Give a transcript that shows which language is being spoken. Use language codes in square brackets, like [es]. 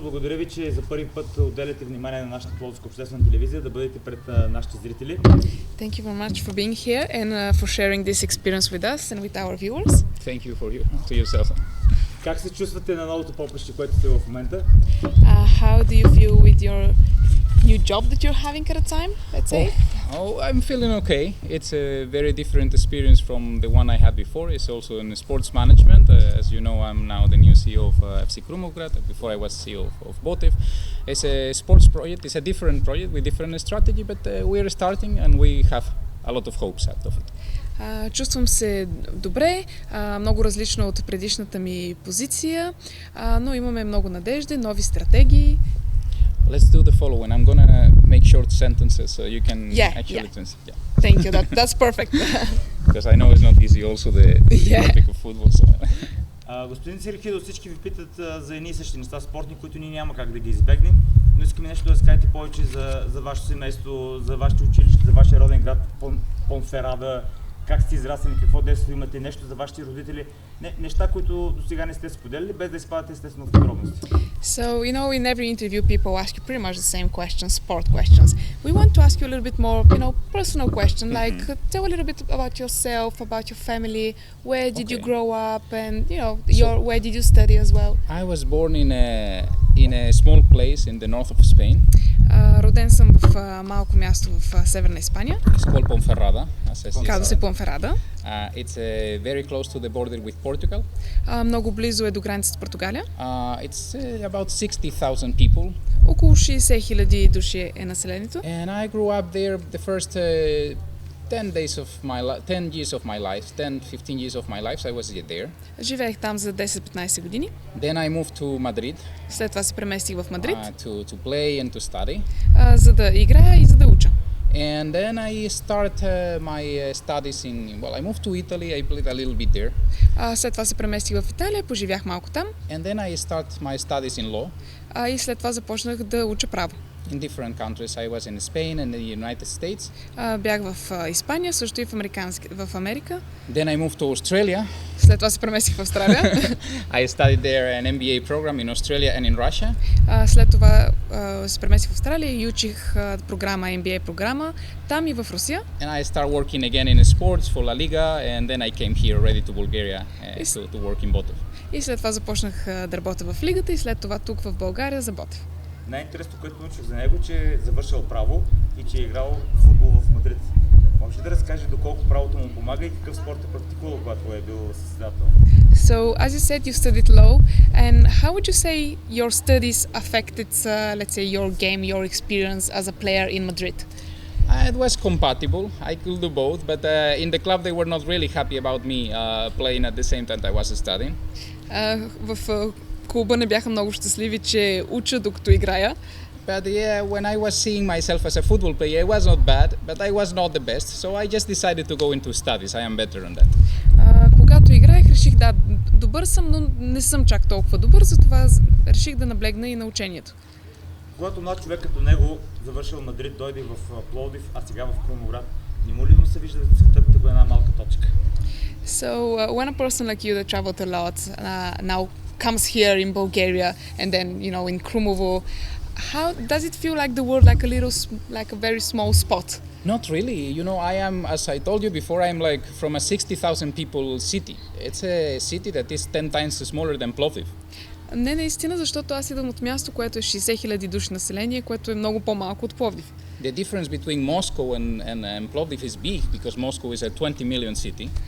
[bg] Благодаря ви, че за първи път отделяте внимание на нашата Пловдивска обществена телевизия, да бъдете пред нашите зрители. [en] Thank you very much for being here and for sharing this experience with us and with our viewers. Thank you to yourself. [bg] Как се чувствате на новото поприще, което сте в момента? [en] How do you feel with your new job that you're having at a time, let's say? I'm feeling okay. It's a very different experience from the one I had before. It's also in sports management. As you know, I'm now the new CEO of FC Krumograd. Before I was CEO of Botev. It's a sports project. It's a different project with different strategy, but we're starting and we have a lot of hopes out of it. [bg] Чувствам се добре, много различно от предишната ми позиция, но имаме много надежди, нови стратегии. [en] Let's do the following. I'm gonna make short sentences so you can actually translate. Yeah. Thank you. That's perfect. Because I know it's not easy also the topic of football. So. [bg] Господин Серехидо, всички ви питат за едни и същи неща спортни, които ние няма как да ги избегнем, но искаме нещо да разкажете повече за вашето семейство, за вашето училище, за вашия роден град Понферада, как сте израснали, какво детство имате, нещо за вашите родители, неща, които до сега не сте споделили, без да изпадате естествено в подробности. [en] So, you know, in every interview people ask you pretty much the same questions, sport questions. We want to ask you a little bit more, you know, personal question, like tell a little bit about yourself, about your family, where did you grow up, and, you know, where did you study as well? I was born in a small place in the north of Spain. [bg] Роден съм в малко място в Северна Испания. [en] It's called Ponferrada. [bg] Казва се Понферада. [en] It's very close to the border with Portugal. [bg] Много близо е до границата с Португалия. [en] It's about 60,000 people. [bg] Около 60,000 души е населението. [en] And I grew up there the first 10 years of my life, 10-15 years of my life, I was there. [bg] Живеех там за 10-15 години. [en] Then I moved to Madrid. [bg] След това се преместих в Мадрид. [en] To play and to study. [bg] За да играя и за да уча. [en] And then I start my studies I moved to Italy, I played a little bit there. [bg] След това се преместих в Италия, поживях малко там. [en] And then I start my studies in law. [bg] И след това започнах да уча право. [en] In different countries. I was in Spain and the United States. [bg] Бях в Испания, също и в Америка. [en] Then I moved to Australia. [bg] След това се преместих в Австралия. [en] I studied there an MBA program in Australia and in Russia. [bg] След това се преместих в Австралия и учих програма, MBA програма, там и в Русия. [en] And I start working again in sports for La Liga and then I came here ready to Bulgaria to work in Botev. [bg] И след това започнах да работя в лигата и след това тук в България за Ботев. Най-интересното, което научих за него, че е завършил право и че е играл футбол в Мадрид. Може ли да разкаже доколко правото му помага и какъв спорт е практикувал, когато е бил състезател? [en] So, as you said, you studied law, and how would you say your studies affected, let's say, your game, your experience as a player in Madrid? It was compatible. I could do both, but in the club they were not really happy about me playing at the same time I was studying. [bg] В клуба не бяха много щастливи, че уча докато играя. [en] But yeah, when I was seeing myself as a football player, it was not bad, but I was not the best, so I just decided to go into studies. I am better on that. [bg] Когато играех, реших добър съм, но не съм чак толкова добър, затова реших да наблегна и на учението. Когато млад човек като него завършил Мадрид, дойде в Пловдив, а сега в Крумоград, не му ли му се вижда светът като една малка точка? [en] So, when a person like you that traveled a lot now comes here in Bulgaria and then, you know, in Krumovo, how does it feel like the world like a very small spot? Not really. You know, I am, as I told you before, I'm like from a 60,000 people city. It's a city that is 10 times smaller than Plovdiv. [bg] Не, наистина, защото аз идвам от място, което е 60,000 души население, което е много по-малко от Пловдив. [en] The difference between Moscow and Plovdiv is big because Moscow is a 20 million city.